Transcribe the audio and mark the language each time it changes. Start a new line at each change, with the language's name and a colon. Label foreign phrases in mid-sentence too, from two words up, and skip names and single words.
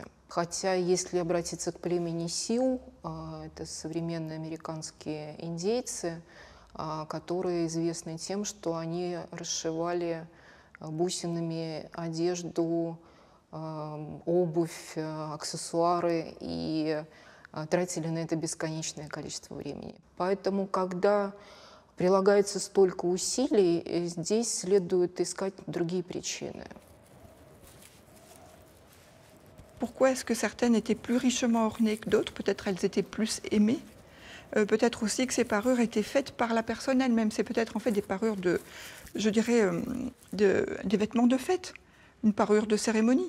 Russian: Хотя, если обратиться к племени Сиу, это современные американские индейцы, которые известны тем, что они расшивали бусинами одежду, обувь, аксессуары и тратили на это бесконечное количество времени. Поэтому, когда прилагается столько усилий, здесь следует искать другие причины.
French: Pourquoi est-ce que certaines étaient plus richement ornées que d'autres? Peut-être elles étaient plus aimées. Peut-être aussi que ces parures étaient faites par la personne elle-même. C'est peut-être en fait des parures de, je dirais, des vêtements de fête, une parure de cérémonie.